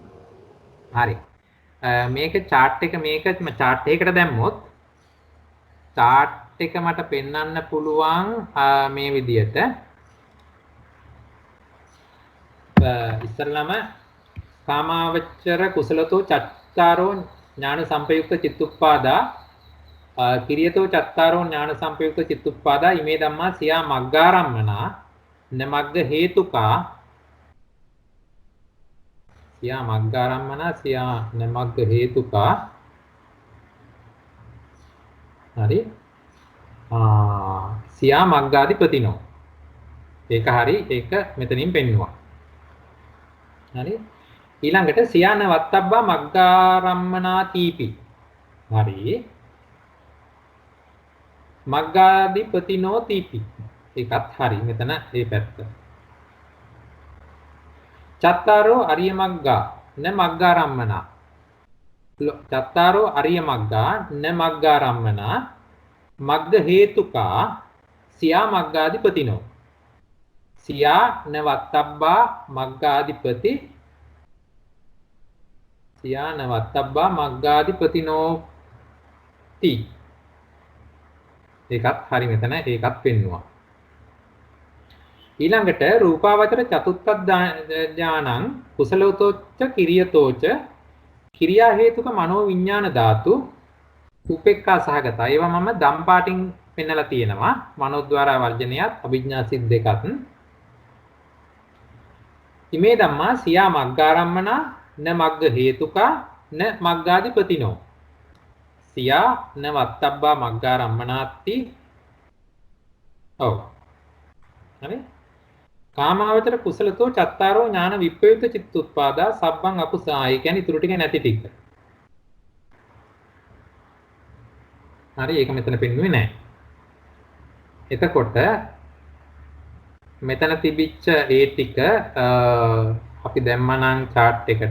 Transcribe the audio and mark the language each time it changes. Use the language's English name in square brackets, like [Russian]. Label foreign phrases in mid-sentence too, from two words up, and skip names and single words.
[Sinhala] හරි. මේක chart එක මේක chart එකකට දැම්මොත් chart එක මට පෙන්වන්න පුළුවන් මේ විදිහට [Pali] ඉස්සරළම කාමාවචර කුසලතෝ චත්තාරෝ ඥාන සංපයුක්ත චිත්තුප්පාදා කිරියතෝ චත්තාරෝ ඥාන සංපයුක්ත චිත්තුප්පාදා ඉමේ ධම්මා සියා මග්ගාරම්මනා නමග්ග හේතුකා සියා මග්ගාරම්මනා සියා නමග්ග හේතුකා [Sinhala] හරි [Pali] සියා මග්ගාධිපතිනෝ [Sinhala] ඒක හරි ඒක මෙතනින් පෙන්නවා හරි ඊළඟට [Pali] සියාන වත්තබ්බා මග්ගාරම්මනා තීපි [Sinhala] හරි [Pali] මග්ගාධිපතිනෝ තීපි [Sinhala] ඒකත් හරි මෙතන මේ පැත්ත [Pali] චත්තාරෝ අරිය මග්ගා න මග්ගාරම්මනා චත්තාරෝ අරිය මග්ගා න මග්ගාරම්මනා මග්ග හේතුකා සියා මග්ගාධිපතිනෝ සියා න වත්තබ්බා මග්ගාධිපති සියා න වත්තබ්බා මග්ගාධිපතිනෝ [Sinhala] ති ඒකත් හරි මෙතන ඒකත් පෙන්නවා ඊළඟට [Pali] රූපාවචර චතුත්ථ ඥානං කුසලෝතෝච්ච කිරියතෝච කිරියා හේතුක මනෝ විඥාන ධාතු උපේක්ඛා සහගත. [Sinhala] ඒවා මම දම් පාටින් පෙන්නලා තියෙනවා. මනෝද්වාර වර්ජනයත් අභිඥා සිත් දෙකත්. [Pali] ඉමේ ධම්මා සියා මග්ගාරම්මනා න මග්ග හේතුකා න මග්ගාදිපතිනෝ. සියා න වත්තබ්බා මග්ගාරම්මනාත්ති. [Sinhala] ඔව්. හරි. [Pali] කාමාවචර කුසලතෝ චත්තාරෝ ඥාන විප්‍රයුක්ත චිත්තුත්පාදා සබ්බං අපුසා. [Sinhala] ඒ කියන්නේ ඊටු ටික නැති ටික. හරි ඒක මෙතන පෙන්වුවේ නැහැ. එතකොට මෙතන තිබිච්ච ඒ ටික අපි දැම්මනම් chart එකට.